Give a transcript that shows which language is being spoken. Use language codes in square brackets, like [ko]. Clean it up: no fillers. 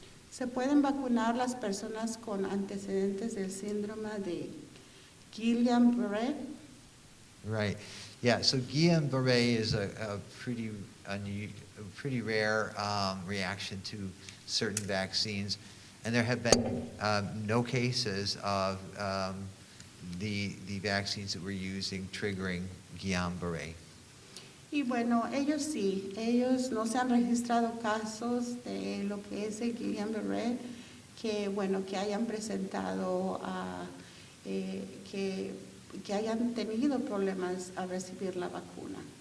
[es] ¿Se pueden vacunar las personas con antecedentes del síndrome de Guillain-Barré? [en] Right. Yeah. So Guillain-Barré is a pretty rare reaction to certain vaccines, and there have been no cases of the vaccines that we're using triggering Guillain-Barré. [es] Y bueno, ellos no se han registrado casos de lo que es el Guillain-Barré que hayan presentado que hayan tenido problemas al recibir la vacuna.